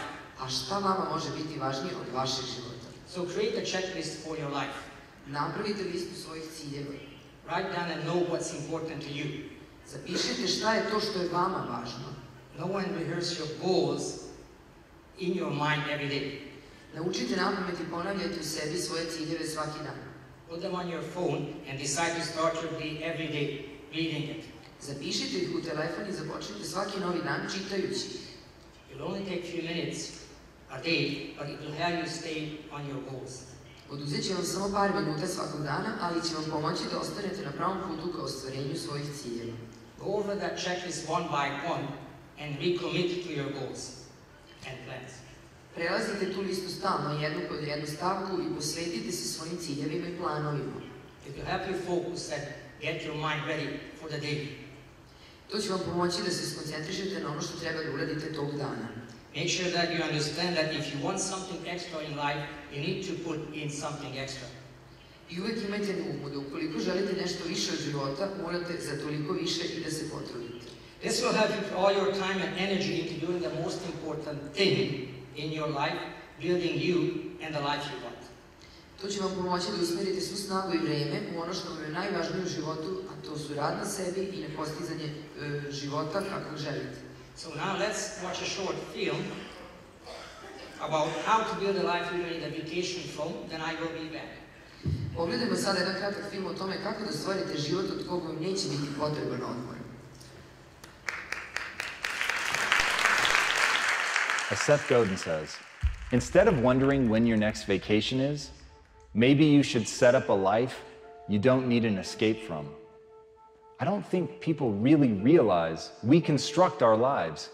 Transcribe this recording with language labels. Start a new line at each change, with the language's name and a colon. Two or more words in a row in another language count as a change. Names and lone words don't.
Serbian: A šta vama može biti važnije od vašeg života?
English: So create a checklist for your life.
Serbian: Napravite listu svojih ciljeva.
English: Write down and know what's important to you.
Serbian: Zapišite šta je to što je vama važno.
English: Know and rehearse your goals in your mind every day.
Serbian: Naučite napamet i ponavljajte u sebi svoje ciljeve svaki dan.
English: Put them on your phone and decide to start your day every day reading it.
Serbian: Zapišite ih u telefon i započnite svaki novi dan čitajući ih.
English: It will only take a few minutes a day, but it will help you stay on your goals.
Serbian: Oduzet će vam samo par minuta svakog dana, ali će vam pomoći da ostanete na pravom putu ka ostvarenju svojih ciljeva.
English: Go over that checklist one by one and recommit to your goals and plans.
Serbian: Prelazite tu listu stalno, jednu pod jednu stavku i posvetite se svojim ciljevima i planovima.
English: It will help you focus and get your mind ready for the day.
Serbian: To će vam pomoći da se skoncentrišete na ono što treba da uradite tog dana.
English: Make sure that you understand that if you want something extra in life, you need to put in something extra.
Serbian: I uvek imajte na umu da ukoliko želite nešto više od života, morate za toliko više i da se potrudite.
English: This will help you put all your time and energy into doing the most important thing in your life, building you and the life you want.
Serbian: To će vam pomoći da usmerite svu snagu i vreme u ono što vam je najvažnije u životu, a to su rad na sebi i nepostizanje života kakvog želite.
English: So now let's watch a short film about how to build a life you need a vacation from, then I will be back.
Serbian: Pogledajmo sada jedan kratak film o tome kako da stvorite život od koga vam neće biti potreban odmor.
English: As Seth Godin says, instead of wondering when your next vacation is, maybe you should set up a life you don't need an escape from. I don't think people really realize we construct our lives.